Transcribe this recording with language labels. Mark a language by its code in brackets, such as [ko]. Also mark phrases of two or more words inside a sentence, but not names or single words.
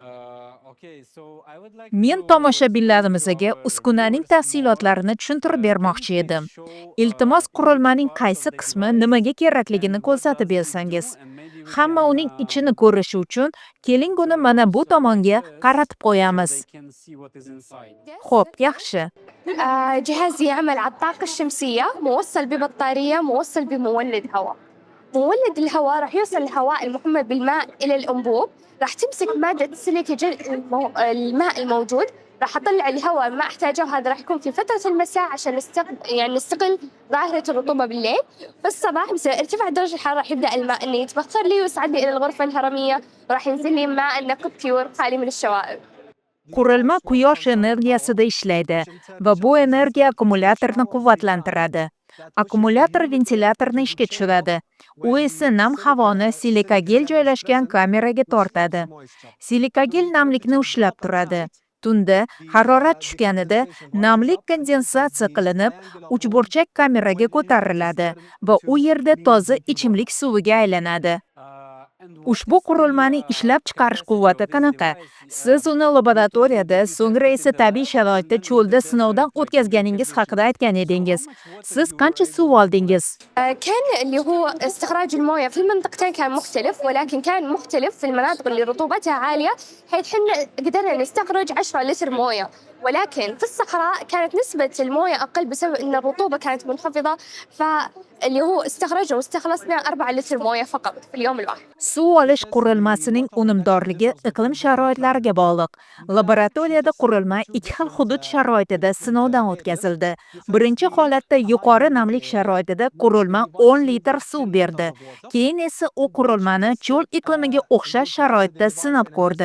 [uz] Men tomoshabinlarimizga uskunaning tafsilotlarini tushuntirib bermoqchi edim. Iltimos, qurilmaning qaysi qismi nimaga kerakligini ko'rsatib bersangiz. Hamma uning ichini ko'rishi uchun keling uni mana bu tomonga qaratib qo'yamiz. Xo'p, yaxshi. [ar] جهاز يعمل على الطاقة الشمسية، موصل ببطارية، موصل بمولد هواء. مولد الهواء راح يوصل الهواء المحمى بالماء إلى الأنبوب، راح تمسك مادة سيليكا الماء الموجود، راح أطلع الهواء ما أحتاجه، وهذا راح يكون في فترة المساء عشان نستغل ظاهرة الرطوبة بالليل. في الصباح بسبب ارتفاع درجة الحرارة راح يبدأ الماء إنه يتبخر لي ويصعد لي إلى الغرفة الهرمية، وراح ينزل لي ماء نقي بيور خالي من الشوائب. [uz] Qurilma quyosh energiyasida ishlaydi va bu energiya akkumulyatorni quvvatlantiradi. Akkumulyator ventilyatorni ishga tushiradi. U esa nam havoni silikagel joylashgan kameraga tortadi. Silikagel namlikni ushlab turadi. Tunda harorat tushganida namlik kondensatsiya qilinib, uchburchak kameraga ko'tariladi va u yerda toza ichimlik suviga aylanadi. Ushbu qurilmaning ishlab chiqarish quvvati qanaqa? Siz uni laboratoriyada, so'ngra esa tabiiy sharoitda cho'lda sinovdan o'tkazganingiz haqida aytgan edingiz. Siz qancha suv oldingiz? [ar] كان اللي هو استخراج المويه في المنطقتين كان مختلف، ولكن كان مختلف في المناطق اللي رطوبتها عالية، حيث حنا قدرنا نستخرج 10 لتر مويه، ولكن في الصحراء كانت نسبة المويه أقل بسبب أن الرطوبة كانت منخفضة، فاللي هو استخرجنا واستخلصنا 4 لتر مويه فقط في اليوم الواحد. [uz] Suv olish qurilmasining unumdorligi iqlim sharoitlariga bog'liq. Laboratoriyada qurilma 2 xil hudud sharoitida sinovdan o'tkazildi. Birinchi holatda yuqori namlik sharoitida qurilma 10 litr suv berdi. Keyin esa u qurilmani cho'l iqlimiga o'xshash sharoitda sinab ko'rdi.